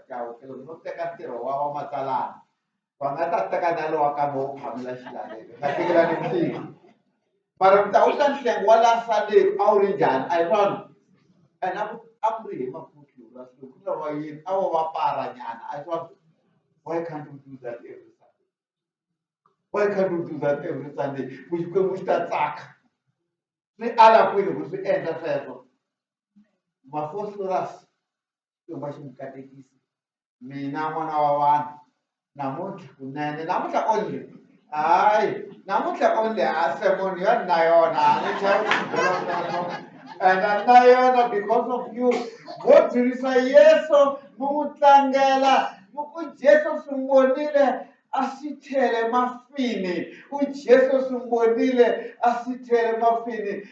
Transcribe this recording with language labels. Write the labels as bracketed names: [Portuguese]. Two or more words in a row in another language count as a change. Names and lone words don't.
[Tsonga] Chauke loko no teka ntirho wa Vamatsalana va nga ta teka na lowa kambe wo phamela xilalelo nga tekelani ntirho. Mara mi ta wu ta nhlengo wa [English] last Sunday [Tsonga] a wu ri njhani a hi vona and a ku ri hi mafuhlura so ku nga va yini a vo va paranyana a swa [English] why can't we do that every Sunday? Why can't we do that every Sunday? [Tsonga] Ku Xikwembu xi ta tsaka swi ala kwini ku swi endla sweswo mafohloras Xikwembu a xi mi katekisi mina n'wana wa vanhu namuntlha kunene namuntlha only hayi namuntlha only a sermon ya na yona a ni chavi xibelana and na yona because of you mo tirhisa Yesu mi n'wi tlangela mi ku Jesu swi vonile a swi chele mafini uJesu swi vonile a swi chele mafini